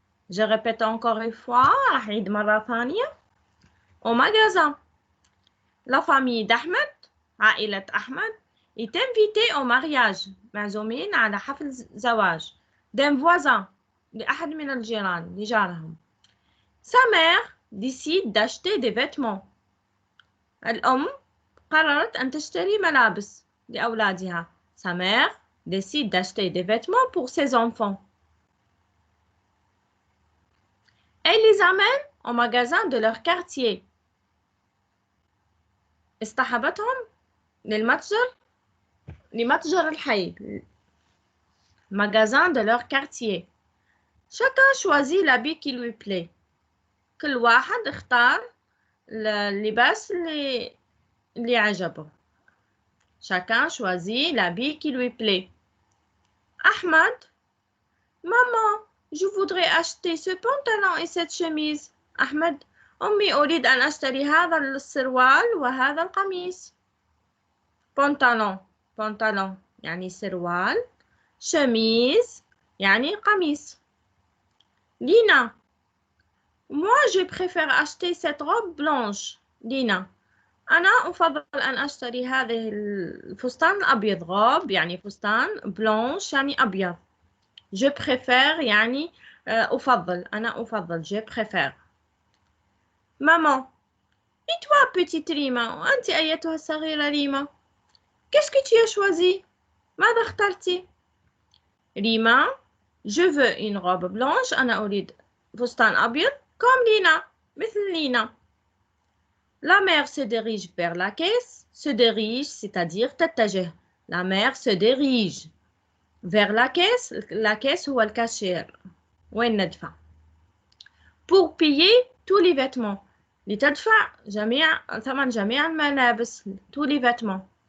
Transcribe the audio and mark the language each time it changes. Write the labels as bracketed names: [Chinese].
[French] Je répète encore une fois, [Arabic] أعيد مرة ثانية. [French] Au magasin, la famille d'Ahmed, [Arabic] عائلة أحمد, [French] est invitée au mariage, [Arabic] معزومين على حفل زواج, [French] d'un voisin, [Arabic] لأحد من الجيران, لجارهم. [French] Sa mère décide d'acheter des vêtements. [Arabic] الأم قررت أن تشتري ملابس لأولادها. [French] Sa mère décide d'acheter des vêtements pour ses enfants. Elle les amène au magasin de leur quartier. [Arabic] اصطحبتهم لمتجر الحي. [French] Magasin de leur quartier. Chacun choisit l'habit qui lui plaît. [Arabic] كل واحد اختار اللباس اللي عجبه. [French] Chacun choisit l'habit qui lui plaît. Ahmed, maman, je voudrais acheter ce pantalon et cette chemise. [Arabic] أحمد, أمي أريد أن أشتري هذا السروال وهذا القميص. pantalon يعني سروال. chemise يعني قميص. [French] Lina, moi je préfère acheter cette robe blanche. [Arabic] Lina, أنا أفضل أن أشتري هذه الفستان الأبيض. robe يعني فستان, blanche يعني أبيض. Je préfère يعني أفضل. أنا أفضل. [French] Je préfère. Maman, et toi, petite Rima, [Arabic] وأنت أيتها الصغيرة ريما, [French] qu'est-ce que tu as choisi? [Arabic] ماذا اخترتي? [French] Rima, je veux une robe blanche. [Arabic] أنا أريد فستان أبيض [French] comme Lina, [Arabic] مثل لينا. [French] La mère se dirige vers la caisse. Se dirige, c'est-à-dire تتجه. La mère se dirige vers la caisse. [Arabic] La caisse هو الكاشير. وين ندفع? [French] Pour payer tous les vêtements. [Arabic] لتدفع ثمن جميع الملابس. [French] Tous les vêtements.